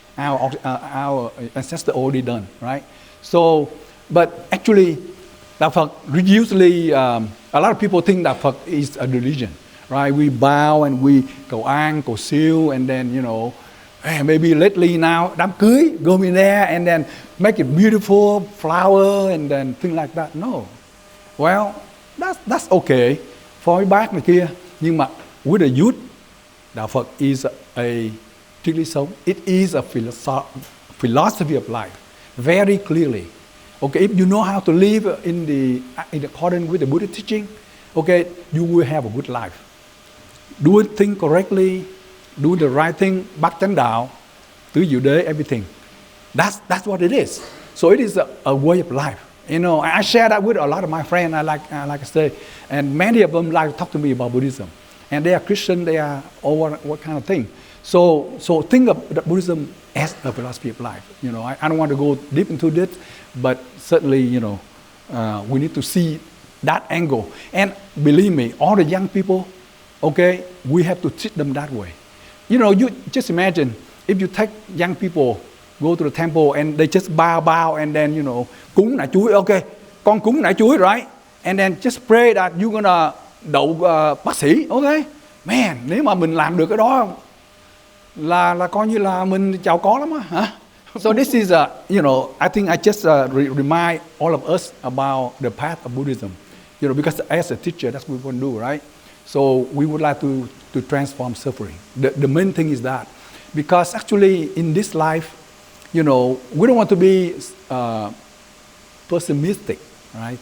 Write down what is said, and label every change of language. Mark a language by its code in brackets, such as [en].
[en] Our ancestors already done, right? So, but actually, Đạo Phật, usually, a lot of people think Đạo Phật is a religion, right? We bow and we [vi] cầu an, cầu siêu, [en] and then, you know, maybe lately now, [vi] đám cưới, [en] go in there and then make it beautiful, flower, and then things like that. No. Well, that's okay for [vi] mấy bác này kia. Nhưng mà [en] with the youth, [vi] Đạo Phật [en] is a [vi] triết lý sống. [en] It is a philosophy of life, very clearly. Okay, if you know how to live in accordance with the Buddhist teaching, okay, you will have a good life. Do things correctly, do the right thing, [vi] bát chánh đạo, tứ diệu đế, [en] everything. That's what it is. So it is a way of life. You know, I share that with a lot of my friends. I like I say, and many of them like to talk to me about Buddhism. And they are Christian. They are what kind of thing. So think of Buddhism as a philosophy of life. You know, I don't want to go deep into this, but certainly, you know, we need to see that angle. And believe me, all the young people, okay, we have to teach them that way. You know, you just imagine if you take young people, go to the temple and they just bow and then, you know, [vi] cúng nải chuối, [en] okay, [vi] con cúng nải chuối, [en] right? And then just pray that you're gonna [vi] đậu bác sĩ, [en] okay? [vi] Man, nếu mà mình làm được cái đó là coi như là mình giàu có lắm á, hả? [en] So this is you know, I think I just remind all of us about the path of Buddhism, you know, because as a teacher, that's what we want to do, right? So we would like to transform suffering. The main thing is that, because actually in this life, you know, we don't want to be pessimistic, right?